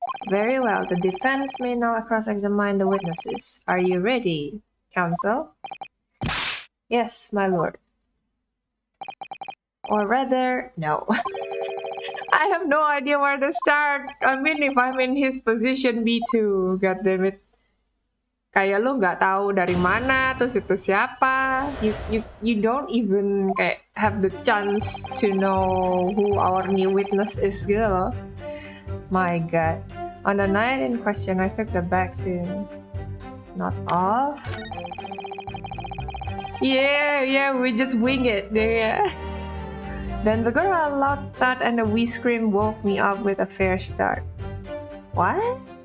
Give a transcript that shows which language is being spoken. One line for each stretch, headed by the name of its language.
English: Very well, the defense may now cross-examine the witnesses. Are you ready, counsel? Yes, my lord. Or rather, no. I have no idea where to start. I mean, if I'm in his position, me too. God damn it.
Indonesian: Kayak lo nggak tahu dari mana, terus itu siapa.
English: You don't even
Indonesian: kayak
English: have the chance to know who our new witness is
Indonesian: gitu loh.
English: My god. On the night in question, I took the back seat. Not off. Yeah, we just wing it. Yeah. Then the girl, a loud thud and a wee scream woke me up with a fair start. What?